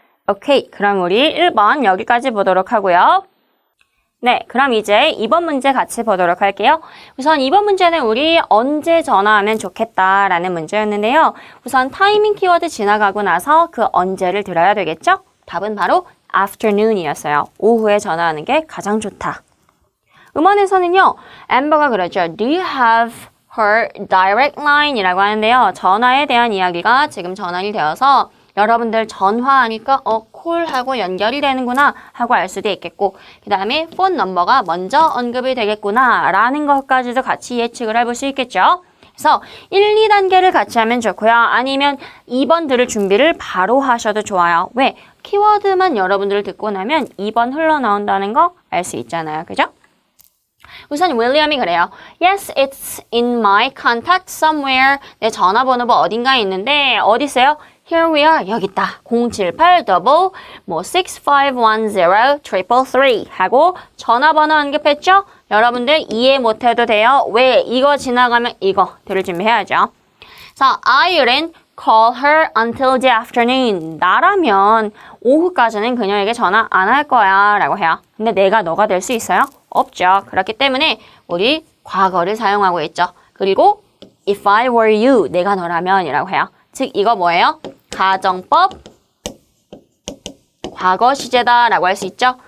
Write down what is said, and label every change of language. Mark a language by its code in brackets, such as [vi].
[ko] 오케이, 그럼 우리 1번 여기까지 보도록 하고요. 네, 그럼 이제 2번 문제 같이 보도록 할게요. 우선 2번 문제는 우리 언제 전화하면 좋겠다라는 문제였는데요. 우선 타이밍 키워드 지나가고 나서 그 언제를 들어야 되겠죠? 답은 바로 afternoon이었어요. 오후에 전화하는 게 가장 좋다. 음원에서는요. 앰버가 그러죠. [en] Do you have her direct line? [ko] 이라고 하는데요. 전화에 대한 이야기가 지금 전환이 되어서 여러분들 전화하니까 콜하고 연결이 되는구나 하고 알 수도 있겠고 그 다음에 폰 넘버가 먼저 언급이 되겠구나 라는 것까지도 같이 예측을 해볼 수 있겠죠. 그래서 1, 2단계를 같이 하면 좋고요. 아니면 2번 들을 준비를 바로 하셔도 좋아요. 왜? 키워드만 여러분들 듣고 나면 2번 흘러나온다는 거 알 수 있잖아요. 그죠? 우선 윌리엄이 그래요. [en] Yes, it's in my contact somewhere. [ko] 내 전화번호가 어딘가에 있는데 어디 있어요? [en] Here we are. [ko] 여기 있다. 078 double 6510 333 하고 전화번호 언급했죠? 여러분들 이해 못해도 돼요. 왜? 이거 지나가면 이거 들을 준비해야죠. 자, [en] I wouldn't call her until the afternoon. [ko] 나라면 오후까지는 그녀에게 전화 안 할 거야 라고 해요. 근데 내가 너가 될 수 있어요? 없죠. 그렇기 때문에 우리 과거를 사용하고 있죠. 그리고 [en] if I were you, [ko] 내가 너라면 이라고 해요. 즉 이거 뭐예요? 가정법 과거 시제다 라고 할 수 있죠.